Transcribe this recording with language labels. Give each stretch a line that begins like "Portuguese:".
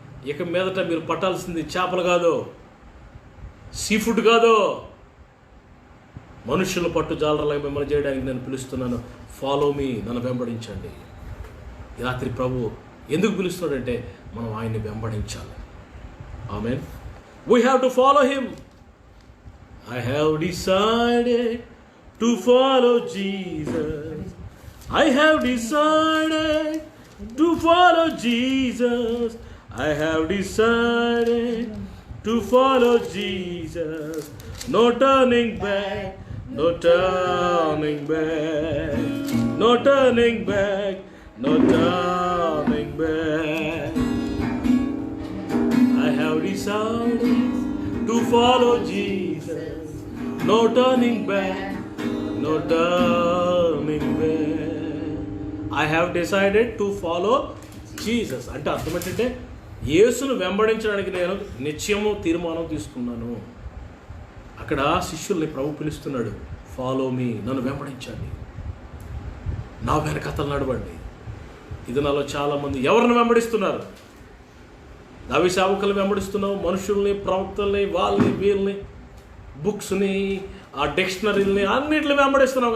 Telugu: ఇక మీదట మీరు పట్టాల్సింది చేపలు కాదు, సీ ఫుడ్ కాదు, మనుషులు పట్టు జాలరులాగా మిమ్మల్ని చేయడానికి నేను పిలుస్తున్నాను.
English: follow me,
Telugu: నన్ను వెంబడించండి. రాత్రి ప్రభు ఎందుకు పిలుస్తున్నాడంటే మనం ఆయన్ని వెంబడించాలి.
English: ఆమేన్. We have to follow him. I have decided to follow Jesus. I have decided to follow Jesus. I have decided to follow Jesus. No turning back, no turning back, no turning back, no turning back. I have decided to follow Jesus. No turning back, no turning back. I have decided to follow Jesus.
Telugu: అంటే అర్థం ఏంటంటే యేసును వెంబడించడానికి నేను నిశ్చయము తీర్మానం తీసుకున్నాను. అక్కడ శిష్యుల్ని ప్రభు పిలుస్తున్నాడు.
English: follow me,
Telugu: నన్ను వెంబడించండి, నా వెనకతలు నడవండి. ఇది నాలో చాలామంది ఎవరిని వెంబడిస్తున్నారు? దైవ సేవకులను వెంబడిస్తున్నావు, మనుషుల్ని, ప్రవక్తల్ని, వాళ్ళని, వీళ్ళని, బుక్స్ని, ఆ డిక్షనరీలని అన్నిటిని వెంబడిస్తున్నావు.